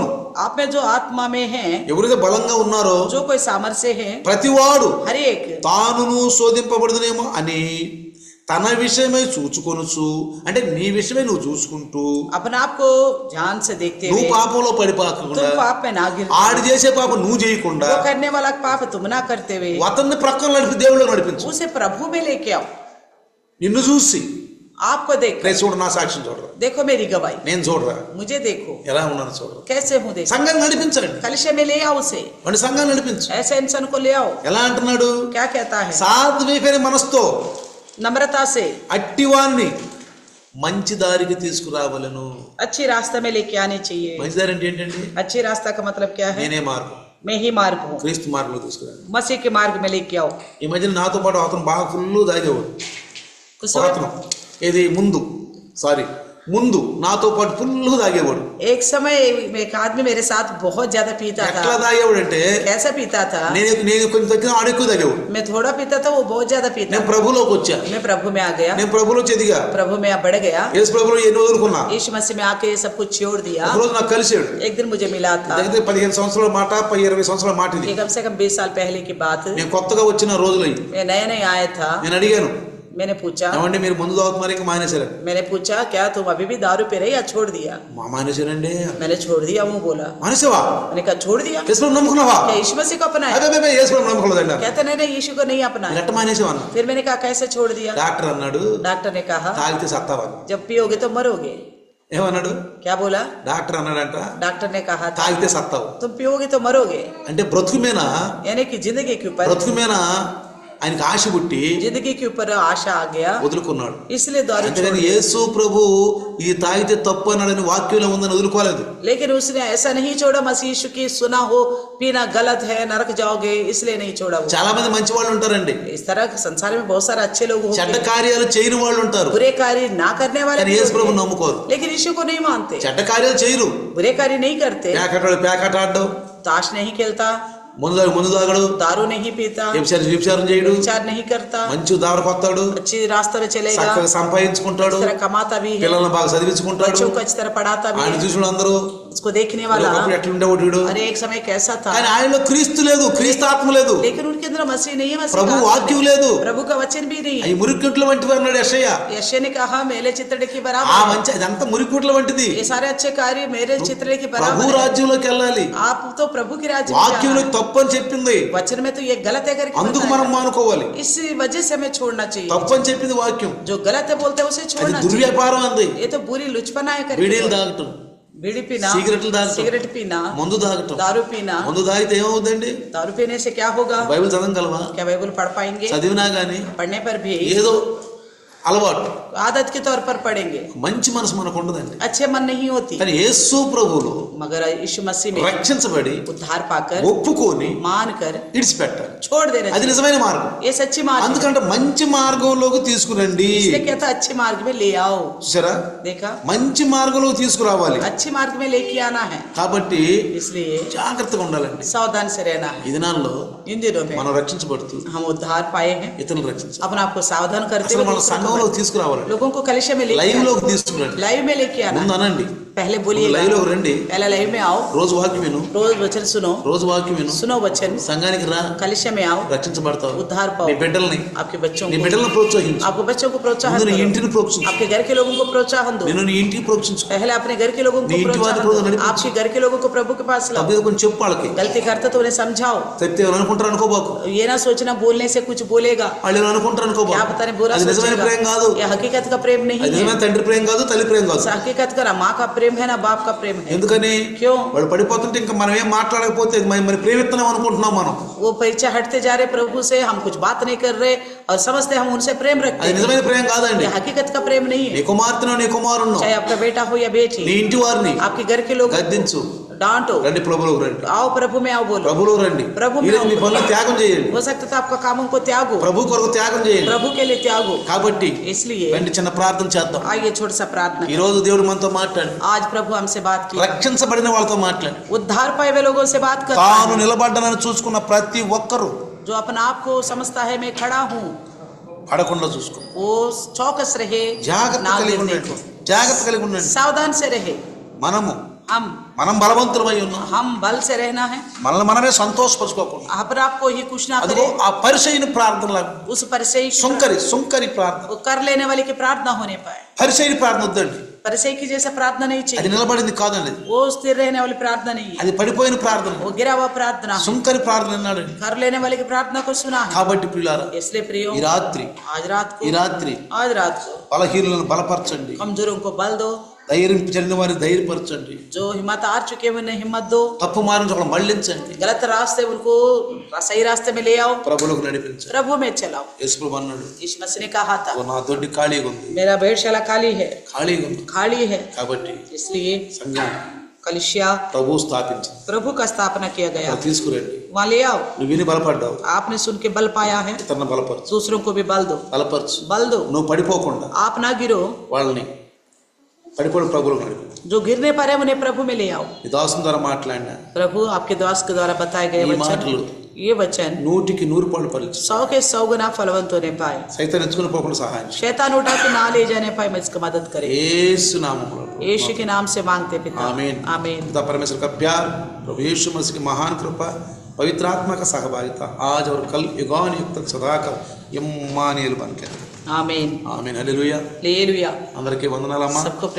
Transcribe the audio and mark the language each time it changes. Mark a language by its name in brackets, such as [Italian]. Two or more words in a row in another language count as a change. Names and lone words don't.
[Hindi] आप में जो आत्मा में है, [Telugu] ఎవరైతే బలంగా ఉన్నారో [Hindi] जो कोई सामर्थ्य है, [Telugu] ప్రతివాడు [Hindi] हर एक [Telugu] తానును శోధింపబడుదునేమో అని తన విషయమై చూచుకొనుచు, అంటే నీ విషయమై నువ్వు చూసుకుంటూ [Hindi] अपने आप को ध्यान से देखते [Telugu] నువ్వు [Hindi] हुए [Telugu] పాపంలో పడిపోకుండా, [Hindi] तुम पाप में ना गिर, [Telugu] ఆడు చేసే పాపం నువ్వు చేయకుండా [Hindi] वो करने वाला पाप तुम ना करते हुए [Telugu] అతన్ని ప్రక్కన నడిపి దేవుళ్ళు నడిపించు. [Hindi] उसे प्रभु में लेके आओ. [Telugu] నిన్ను చూసి [Hindi] आपको देख [Telugu] రే చూడు, నా సాక్ష్యం చూడరా, [Hindi] देखो मेरी गवाही, [Telugu] నేను చూడరా, [Hindi] मुझे देखो [Telugu] ఎలా ఉన్నాను చూడరా. [Hindi] कैसे हूँ, देखो. [Telugu] సంఘాన్ని నడిపించండి, [Hindi] कलिशे में ले आओ उसे, [Telugu] వాడి సంఘాన్ని నడిపించు. [Hindi] ऐसे इंसान को ले आओ. [Telugu] ఎలా అంటున్నాడు? [Hindi] क्या कहता है? [Telugu] సాత్వికమైన మనసుతో [Hindi] नम्रता से [Telugu] అట్టివాన్ని మంచి దారికి తీసుకురావలను. [Hindi] अच्छी रास्ते में लेके आने चाहिए. [Telugu] మంచి దారి అంటే ఏంటండి? [Hindi] अच्छी रास्ता का मतलब क्या है? [Telugu] నేనే మార్గం, [Hindi] मैं ही मार्ग हूँ. [Telugu] క్రీస్తు మార్గంలో తీసుకురాను. [Hindi] मसीह के मार्ग में लेके आओ. [Telugu] ఈ మధ్యన నాతో పాటు అతను బాగా ఫుల్ తాగేవాడు. [Hindi] कुछ [Telugu] అతను ఇది ముందు నాతో పాటు ఫుల్ తాగేవాడు. [Hindi] एक समय एक आदमी मेरे साथ बहुत ज्यादा पीता [Telugu] ఎట్లా [Hindi] था. [Telugu] తాగేవాడు అంటే, [Hindi] कैसा पीता था? [Telugu] నేను కొంచెం తగ్గిన ఆడు ఎక్కువ తాగేవాడు. [Hindi] मैं थोड़ा पीता था, वो बहुत ज्यादा पीता. [Telugu] నేను ప్రభులోకి వచ్చా, [Hindi] मैं प्रभु में आ गया, [Telugu] నేను ప్రభులో ఎదిగా, [Hindi] प्रभु में बढ़ गया. [Telugu] యేసు ప్రభులో ఎన్ని వదులుకున్నా. [Hindi] यीशु मसीह में आके सब कुछ छोड़ दिया. [Telugu] ఒకరోజు నాకు కలిసాడు. [Hindi] एक दिन मुझे मिला था. [Telugu] దగ్గర 15 సంవత్సరాల మాట, 20 సంవత్సరాల మాట ఇది. [Hindi] ये कम से कम 20 साल पहले की बात. [Telugu] నేను కొత్తగా వచ్చిన రోజులు అయ్యి. [Hindi] मैं नया आया था. [Telugu] నేను అడిగాను, [Hindi] मैंने पूछा [Telugu] ఏమండి మీరు ముందు తాగుతున్నారు ఇంకా మానేశారు? [Hindi] मैंने पूछा क्या तुम अभी भी दारू पी रहे या छोड़ दिया? [Telugu] మానేశారండి. [Hindi] मैंने छोड़ दिया वो बोला. [Telugu] మానేసావా? [Hindi] मैंने कहा छोड़ दिया. [Telugu] యేసు ప్రభు నమ్ముకున్నావా? [Hindi] क्या यीशु मसीह को अपनाया? [Telugu] అదే యేసు ప్రభు నమ్ముకోలేదండి. [Hindi] कहते नहीं यीशु को नहीं अपनाया. [Telugu] ఎట్ట మానేసావా అన్న. [Hindi] फिर मैंने कहा कैसे छोड़ दिया? [Telugu] డాక్టర్ అన్నాడు, [Hindi] डॉक्टर ने कहा [Telugu] తాగితే సత్తావా. [Hindi] जब पियोगे तो मरोगे. [Telugu] ఏమన్నాడు? [Hindi] क्या बोला? [Telugu] డాక్టర్ అన్నాడంట, [Hindi] डॉक्टर ने कहा था [Telugu] తాగితే సత్తావు. [Hindi] तुम पियोगे तो मरोगे. [Telugu] అంటే బ్రతుకు మీద, [Hindi] यानी कि जिंदगी के ऊपर [Telugu] బ్రతుకు మీద ఆయనకి ఆశ పుట్టి [Hindi] जिंदगी के ऊपर आशा आ गया, [Telugu] వదులుకున్నాడు. [Hindi] इसलिए दारू छोड़ [Telugu] అంతేగాని [Hindi] दिया. [Telugu] యేసు ప్రభు ఇది తాగితే తప్పు అన్నాడని వాక్యంలో ఉందని వదులుకోలేదు. [Hindi] लेकिन उसने ऐसा नहीं छोड़ा मसीह यीशु की सुना हो पीना गलत है नरक जाओगे इसलिए नहीं छोड़ा वो. [Telugu] చాలా మంది మంచి వాళ్ళు ఉంటారండి, [Hindi] इस तरह संसार में बहुत सारे अच्छे लोग [Telugu] చెడ్డ [Hindi] होंगे, [Telugu] కార్యాలు చేయని వాళ్ళు ఉంటారు. [Hindi] बुरे कार्य ना करने वाले [Telugu] కానీ [Hindi] भी [Telugu] యేసు ప్రభు [Hindi] होंगे. [Telugu] నమ్ముకోరు. [Hindi] लेकिन यीशु को नहीं मानते, [Telugu] చెడ్డ కార్యాలు చేయరు. [Hindi] बुरे कार्य नहीं करते, [Telugu] పేకాట ఆడడం, [Hindi] ताश नहीं खेलता, [Telugu] ముందు తాగడు, [Hindi] दारू नहीं पीता, [Telugu] వ్యభిచారం చేయడు, [Hindi] विचार नहीं करता, [Telugu] మంచి దారి కొత్తాడు, [Hindi] अच्छी रास्ते में चलेगा, [Telugu] చక్కగా సంపాదించుకుంటాడు, [Hindi] इस तरह कमाता भी है, [Telugu] పిల్లలను బాగా చదివించుకుంటాడు. [Hindi] बच्चों को अच्छी तरह पढ़ाता भी [Telugu] ఆయన [Hindi] है, [Telugu] చూసిన అందరూ [Hindi] उसको देखने वाला [Telugu] ఎట్లుండేవాడు వీడు. [Hindi] अरे एक समय कैसा था, [Telugu] కానీ ఆయనలో క్రీస్తు లేదు, క్రీస్తు ఆత్మ లేదు, [Hindi] लेकिन उनके अंदर मसीह नहीं है, मसीह [Telugu] ప్రభు [Hindi] का आत्मा [Telugu] వాక్యం [Hindi] नहीं, [Telugu] లేదు. [Hindi] प्रभु का वचन भी नहीं [Telugu] అవి [Hindi] है. [Telugu] మురికింట్ల వంటివి అన్నాడు యెషయా. [Hindi] यशय ने कहा मेरे चित्र की [Telugu] ఆ [Hindi] बराबर [Telugu] మంచి అదంతా మురికింట్ల వంటిది. [Hindi] ये सारे अच्छे कार्य मेरे चित्र की [Telugu] ప్రభు [Hindi] बराबर है. [Telugu] రాజ్యంలోకి వెళ్ళాలి. [Hindi] आप तो प्रभु के राज्य में [Telugu] వాక్యంలో [Hindi] जाना। [Telugu] తప్పు అని చెప్పింది, [Hindi] वचन में तो ये गलत है करके [Telugu] అందుకు [Hindi] बताया। [Telugu] మనం మానుకోవాలి. [Hindi] इस वजह से हमें छोड़ना चाहिए, [Telugu] తప్పు అని చెప్పింది వాక్యం, [Hindi] जो गलत है बोलते हैं उसे [Telugu] అది [Hindi] छोड़ना चाहिए. [Telugu] దుర్వ్యాపారం అంది. [Hindi] ये तो बुरी लुचपना है [Telugu] బీడీలు [Hindi] करके, [Telugu] తాగటం, [Hindi] बीड़ी पीना, [Telugu] సిగరెట్లు తాగటం, [Hindi] सिगरेट पीना, [Telugu] మందు తాగటం. [Hindi] दारू पीना. [Telugu] మందు తాగితే ఏమవుతుందండి? [Hindi] दारू पीने से क्या होगा? [Telugu] బైబిల్ చదవగలవా? [Hindi] क्या बाइबल पढ़ पाएंगे? [Telugu] చదివినా గానీ [Hindi] पढ़ने पर भी [Telugu] ఏదో అలవాటు, [Hindi] आदत के तौर पर पढ़ेंगे, [Telugu] మంచి మనసు మనకు ఉండదండి. [Hindi] अच्छे मन नहीं होती. [Telugu] కానీ యేసు ప్రభువులో [Hindi] मगर यीशु मसीह में [Telugu] రక్షించబడి [Hindi] उद्धार पाकर [Telugu] ఒప్పుకొని [Hindi] मानकर [Telugu] ఇడిచిపెట్టాలి. [Hindi] छोड़ देना [Telugu] అది [Hindi] चाहिए. [Telugu] నిజమైన మార్గం. [Hindi] ये सच्ची मार्ग है. [Telugu] అందుకంటే మంచి మార్గంలోకి తీసుకురండి. [Hindi] इसलिए कहता अच्छे मार्ग में ले आओ. [Telugu] చూసారా, [Hindi] देखा, [Telugu] మంచి మార్గంలోకి తీసుకురావాలి. [Hindi] अच्छे मार्ग में लेके आना है, [Telugu] కాబట్టి [Hindi] इसलिए [Telugu] జాగ్రత్తగా ఉండాలండి. [Hindi] सावधान से रहना है. [Telugu] ఈ దినాల్లో [Hindi] इन दिनों में [Telugu] మనం రక్షించబడుతూ [Hindi] हम उद्धार पाए हैं, [Telugu] ఇతరులు రక్షించాలి. [Hindi] अपने आप को सावधान करते [Telugu] అసలు [Hindi] हुए [Telugu] మన [Hindi] दूसरों [Telugu] సంఘంలోకి తీసుకురావాలండి. [Hindi] लोगों को कलिशे में लेके [Telugu] లైవ్ [Hindi] आना [Telugu] లోకి తీసుకురండి. [Hindi] है. लाइव में लेके आना [Telugu] ముందు [Hindi] है. [Telugu] అనండి, [Hindi] पहले बोलिए [Telugu] లైవ్ లోకి రండి, [Hindi] पहले लाइव में आओ, [Telugu] రోజు వాక్యం విను, [Hindi] रोज वचन सुनो, [Telugu] రోజు వాక్యం విను, [Hindi] सुनो वचन, [Telugu] సంఘానికి రా, [Hindi] कलिशे में आओ, [Telugu] రక్షించబడతావు. [Hindi] उद्धार पाओ. [Telugu] నీ బిడ్డల్ని [Hindi] आपके बच्चों [Telugu] నీ [Hindi] को, [Telugu] బిడ్డలను ప్రోత్సహించు. [Hindi] आपको बच्चों को प्रोत्साहन [Telugu] ముందు నీ [Hindi] करो, [Telugu] ఇంటిని ప్రోత్సహించు. [Hindi] आपके घर के लोगों को प्रोत्साहन दो. [Telugu] నేను నీ ఇంటికి ప్రోత్సహించు. [Hindi] पहले अपने घर के लोगों को [Telugu] నీ ఇంటి [Hindi] प्रोत्साहन वाले प्रोत्साहन दो. [Telugu] నడిపించు. [Hindi] आपके घर के लोगों को प्रभु के पास लाओ. [Telugu] తప్పేదో కొంచెం చెప్పు వాళ్ళకి. [Hindi] गलती करते तो उन्हें समझाओ. [Telugu] చెప్తే ఏమని అనుకుంటారు అనుకోబాకు. [Hindi] ये ना सोचना बोलने से कुछ बोलेगा, [Telugu] వాళ్ళు ఏమని అనుకుంటారు [Hindi] क्या [Telugu] అనుకోబాకు. [Hindi] पता नहीं बुरा [Telugu] అది నిజమైన ప్రేమ కాదు. [Hindi] सोचेगा. ये हकीकत का प्रेम नहीं [Telugu] అది [Hindi] है. [Telugu] నిజమైన తండ్రి ప్రేమ కాదు, తల్లి ప్రేమ కాదు. [Hindi] हकीकत का ना माँ का प्रेम है ना बाप का प्रेम है. [Telugu] ఎందుకని? [Hindi] क्यों? [Telugu] వాడు పడిపోతుంటే ఇంకా మనం ఏం మాట్లాడకపోతే మరి ప్రేమిస్తున్నాం అనుకుంటున్నాం మనం. [Hindi] वो परीक्षा हटते जा रहे प्रभु से, हम कुछ बात नहीं कर रहे और समझते हम उनसे प्रेम रखते [Telugu] అది [Hindi] हैं. [Telugu] నిజమైన ప్రేమ కాదండి. [Hindi] ये हकीकत का प्रेम नहीं [Telugu] నీ [Hindi] है. [Telugu] కుమార్తెనో నీ కుమారుణ్ణో [Hindi] चाहे आपका बेटा हो या [Telugu] నీ [Hindi] बेटी, [Telugu] ఇంటి వారిని [Hindi] आपके घर के लोग [Telugu] గద్దించు. [Hindi] डांटो, [Telugu] రండి ప్రభువులోకి రండి, [Hindi] आओ प्रभु में आओ बोलो. [Telugu] ప్రభువులోకి రండి. ప్రభు ఈరోజు మీ పనులు త్యాగం చేయండి. [Hindi] हो सकता था आपका कामों को त्यागो, [Telugu] ప్రభు కొరకు త్యాగం చేయండి. [Hindi] प्रभु के लिए त्यागो. [Telugu] కాబట్టి [Hindi] इसलिए [Telugu] రండి చిన్న ప్రార్థన చేద్దాం. [Hindi] आइए छोटा सा प्रार्थना. [Telugu] ఈ రోజు దేవుడు మనతో మాట్లాడు. [Hindi] आज प्रभु हमसे बात की, [Telugu] రక్షించబడిన వాళ్ళతో మాట్లాడు. [Hindi] उद्धार पाए हुए लोगों से बात करता [Telugu] తాను [Hindi] है. [Telugu] నిలబడ్డానని చూసుకున్న ప్రతి ఒక్కరూ [Hindi] जो अपना आप को समझता है मैं खड़ा हूँ, [Telugu] పడకుండా చూసుకో. [Hindi] वो चौकस रहे, [Telugu] జాగ్రత్త [Hindi] ना [Telugu] కలిగి [Hindi] गिरने [Telugu] ఉండండి, [Hindi] को. [Telugu] జాగ్రత్త కలిగి ఉండండి. [Hindi] सावधान से रहे. [Telugu] మనము మనం బలవంతులమై ఉన్నాం. [Hindi] हम बल से रहना है, [Telugu] మనల్ని మనమే సంతోషపరచుకోకుండా [Hindi] अपने आप को ही खुश ना [Telugu] అదిగో [Hindi] करे। [Telugu] ఆ పరిసయ్యుని ప్రార్థనలా [Hindi] उस परिसई की [Telugu] సుంకరి ప్రార్థన, [Hindi] वो कर लेने वाले की प्रार्थना होने पाए। [Telugu] పరిసయ్యుని ప్రార్థన వద్దండి. [Hindi] परिसई की जैसा प्रार्थना नहीं [Telugu] అది [Hindi] चाहिए, [Telugu] నిలబడింది కాదండి, [Hindi] वो स्थिर रहने वाली प्रार्थना नहीं है, [Telugu] అది పడిపోయిన ప్రార్థన. [Hindi] वो गिरा हुआ प्रार्थना है। [Telugu] సుంకరి ప్రార్థన అన్నాడు. [Hindi] कर लेने वाले की प्रार्थना को सुना है। [Telugu] కాబట్టి ప్రియులారా, [Hindi] इसलिए प्रियो, [Telugu] ఈ రాత్రి [Hindi] आज रात [Telugu] ఈ [Hindi] को [Telugu] రాత్రి బలహీనులను బలపరచండి, [Hindi] कमजोरों को बल दो, [Telugu] ధైర్యం చెందిన వారిని ధైర్యపరచండి, [Hindi] जो हिम्मत हार चुके हैं उन्हें हिम्मत दो, [Telugu] తప్పు మార్గం ఒకళ్ళు మళ్ళించండి, [Hindi] गलत रास्ते उनको सही रास्ते में ले आओ, [Telugu] ప్రభువులకు నడిపించండి. [Hindi] प्रभु में चलाओ। [Telugu] యేసు ప్రభు అన్నాడు, [Hindi] यीशु मसीह ने कहा था, [Telugu] "ఓ నా దొడ్డి ఖాళీగా ఉంది, [Hindi] मेरा भेड़शाला खाली है, [Telugu] ఖాళీగా ఉంది." [Hindi] खाली है। [Telugu] కాబట్టి [Hindi] इसलिए [Telugu] సంఘం [Hindi] कलिसिया [Telugu] ప్రభు స్థాపించింది, [Hindi] प्रभु का स्थापना किया गया, [Telugu] అది తీసుకురండి. [Hindi] वहाँ ले आओ। [Telugu] నువ్వు విని బలపడ్డావు, [Hindi] आपने सुन के बल पाया है, [Telugu] ఇతరులను బలపరచు, [Hindi] दूसरों को भी बल दो, [Telugu] బలపరచు. [Hindi] बल दो। [Telugu] నువ్వు పడిపోకుండా [Hindi] आप ना गिरो, [Telugu] వాళ్ళని పడిపోవడం ప్రభువులకు నడిపించు. [Hindi] जो गिरने पर है उन्हें प्रभु में ले आओ। [Telugu] ఈ దాసుని ద్వారా మాట్లాడిన [Hindi] प्रभु आपके दास के द्वारा बताए गए [Telugu] ఈ మాటలు [Hindi] वचन, ये वचन [Telugu] 100% ఫలించు. [Hindi] 100 के 100 गुना फलवंत होने पाए, [Telugu] సైతాన్ ఎత్తుకుని పోకుండా సహాయం చేయి. [Hindi] शैतान उठा के ना ले जाने पाए, मैं इसका मदद करे। [Telugu] యేసు నామములో [Hindi] यीशु के नाम से मांगते पिता, आमीन. आमीन। पिता परमेश्वर का प्यार, प्रभु यीशु मसीह की महान कृपा, पवित्र आत्मा का सहभागिता आज और कल युगान युग तक सदाकर इम्मानुएल बन के, आमीन, आमीन. हालेलुया. हालेलुया। [Telugu] అందరికీ వందనాలమ్మా. [Hindi] सबको